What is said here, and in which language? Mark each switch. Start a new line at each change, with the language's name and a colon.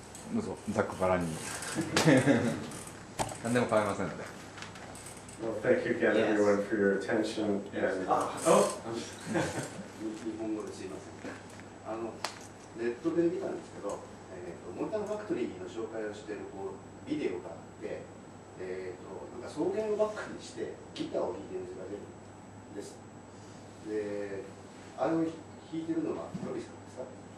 Japanese: どうぞ、ざっくばらんに。何でも構いませんので。
English: Well, thank you again, everyone, for your attention. And,
Japanese: 日本語ですいません。ネットで見たんですけど、モーターファクトリーの紹介をしているビデオがあって、なんか草原をバックにしてギターを弾いてる図が出るんです。で、あれを弾いてるのはロビさんですか？